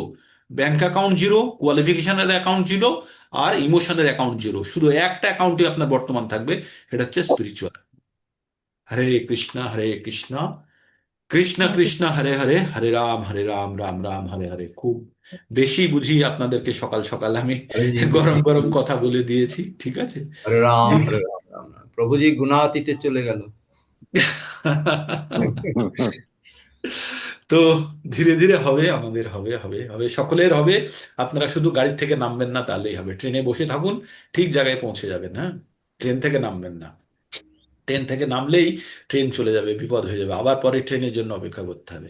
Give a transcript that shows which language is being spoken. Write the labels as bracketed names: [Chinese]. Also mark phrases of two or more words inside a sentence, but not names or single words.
[English] bank account zero, [Bangla] কোয়ালিফিকেশনের [English] account zero, [Bangla] আর ইমোশনের [English] account zero. [Bangla] শুধু একটা অ্যাকাউন্টই আপনার বর্তমান থাকবে, সেটা হচ্ছে স্পিরিচুয়াল। [Sanskrit] हरे कृष्ण कृष्ण कृष्ण हरे हरे, हरे राम राम राम हरे हरे। [Bangla] খুব বেশি বুঝি আপনাদেরকে সকাল সকাল আমি [Sanskrit] हरे जी [Bangla] গরম গরম কথা বলে দিয়েছি, ঠিক আছে। [Sanskrit] हरे राम [Bangla] ঠিক [Sanskrit] हरे राम राम राम। [Bangla] প্রভু জী গুনাতীতে চলে গেল। তো ধীরে ধীরে হবে, আমাদের হবে, হবে, হবে, সকলের হবে। আপনারা শুধু গাড়ি থেকে নামবেন না, তাহলেই হবে। ট্রেনে বসে থাকুন, ঠিক জায়গায় পৌঁছে যাবেন। হ্যাঁ, ট্রেন থেকে নামবেন না। ট্রেন থেকে নামলেই ট্রেন চলে যাবে, বিপদ হয়ে যাবে, আবার পরে ট্রেনের জন্য অপেক্ষা করতে হবে।